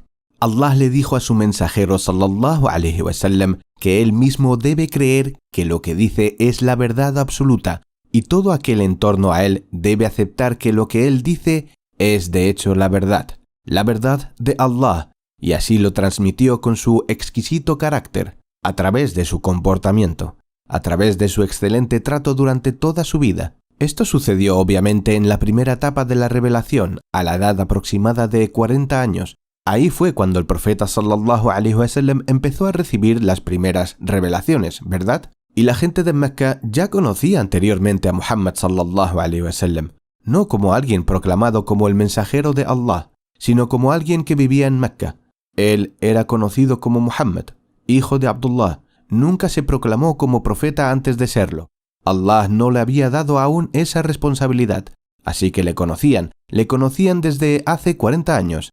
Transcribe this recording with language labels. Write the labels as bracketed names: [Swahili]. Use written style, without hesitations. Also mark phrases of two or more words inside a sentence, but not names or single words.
[Spanish] Allah le dijo a su mensajero [Arabic] صلى الله عليه وسلم [Spanish] que él mismo debe creer que lo que dice es la verdad absoluta y todo aquel en torno a él debe aceptar que lo que él dice es de hecho la verdad de Allah, y así lo transmitió con su exquisito carácter, a través de su comportamiento, a través de su excelente trato durante toda su vida. Esto sucedió obviamente en la primera etapa de la revelación, a la edad aproximada de 40 años. Ahí fue cuando el profeta [Arabic] صلى الله عليه وسلم [Spanish] empezó a recibir las primeras revelaciones, ¿verdad? Y la gente de Mecca ya conocía anteriormente a Muhammad [Arabic] صلى الله عليه وسلم, [Spanish] no como alguien proclamado como el mensajero de Allah, sino como alguien que vivía en Mecca. Él era conocido como Muhammad, hijo de Abdullah. Nunca se proclamó como profeta antes de serlo. Allah no le había dado aún esa responsabilidad, así que le conocían desde hace 40 años.